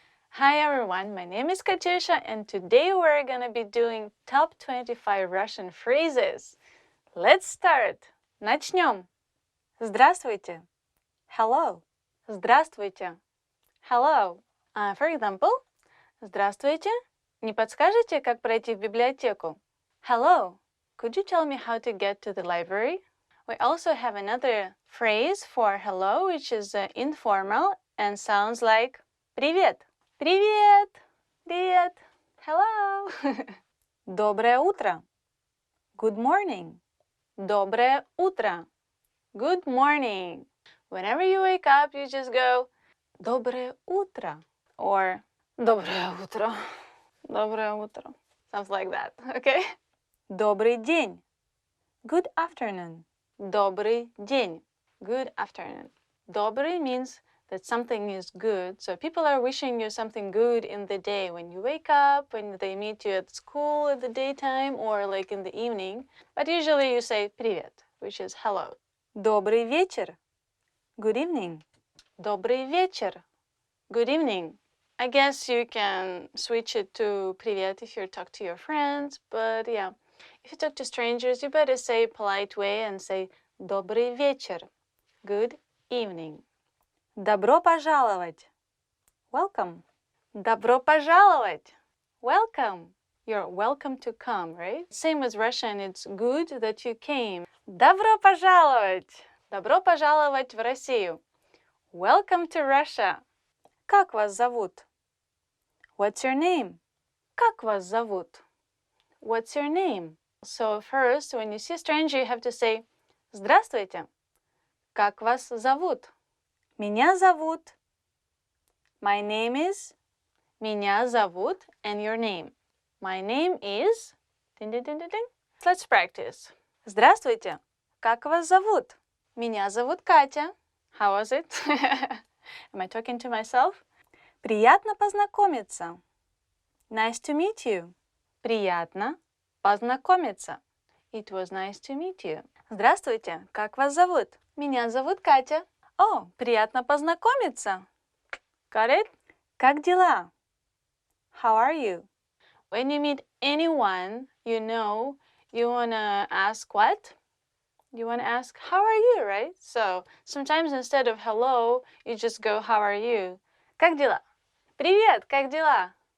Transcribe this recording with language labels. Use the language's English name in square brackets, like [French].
[English] Hi everyone, my name is Katyusha and today we're gonna be doing top 25 Russian phrases. Let's start! [Russian] Начнем! Здравствуйте! [English] Hello! [Russian] Здравствуйте! [English] Hello! For example, [Russian] Здравствуйте! Не подскажете, как пройти в библиотеку? [English] Hello! Could you tell me how to get to the library? We also have another phrase for hello, which is informal and sounds like [Russian] Привет! Привет! Привет! [English] Hello! [Russian] Доброе утро! [English] Good morning! [Russian] Доброе утро! [English] Good morning! Whenever you wake up, you just go [Russian] Доброе утро! Or Доброе утро! Доброе утро! [English] Sounds like that, okay? [Russian] Добрый день! [English] Good afternoon! [Russian] Добрый день! [English] Good afternoon! Добрый means that something is good. So people are wishing you something good in the day when you wake up, when they meet you at school at the daytime, or like in the evening. But usually you say [Russian] привет, [English] which is hello. [Russian] Добрый вечер. [English] Good evening. [Russian] Добрый вечер. [English] Good evening. I guess you can switch it to [Russian] привет [English] if you talk to your friends, but yeah, if you talk to strangers, you better say a polite way and say [Russian] добрый вечер. [English] Good evening. [Russian] Добро пожаловать. [English] Welcome. [Russian] Добро пожаловать. [English] Welcome. You're welcome to come, right? Same with Russian, it's good that you came. [Russian] Добро пожаловать. Добро пожаловать в Россию. [English] Welcome to Russia. [Russian] Как вас зовут? [English] What's your name? [Russian] Как вас зовут? [English] What's your name? So first, when you see a stranger, you have to say [Russian] Здравствуйте. Как вас зовут? Меня зовут. [English] My name is. [Russian] Меня зовут [English] and your name. My name is. Ding, ding, ding, ding, ding. Let's practice. [Russian] Здравствуйте. Как вас зовут? Меня зовут Катя. [English] How was it? Am I talking to myself? [Russian] Приятно познакомиться. [English] Nice to meet you. [Russian] Приятно познакомиться. [English] It was nice to meet you. [Russian] Здравствуйте. Как вас зовут? Меня зовут Катя. О, приятно познакомиться. [English] Got it? [Russian] Как дела? [English] How are you? When you meet anyone, you know, you want to ask what? You want to ask, how are you, right? So sometimes instead of hello, you just go, how are you? [Russian] Как дела? Привет, как дела?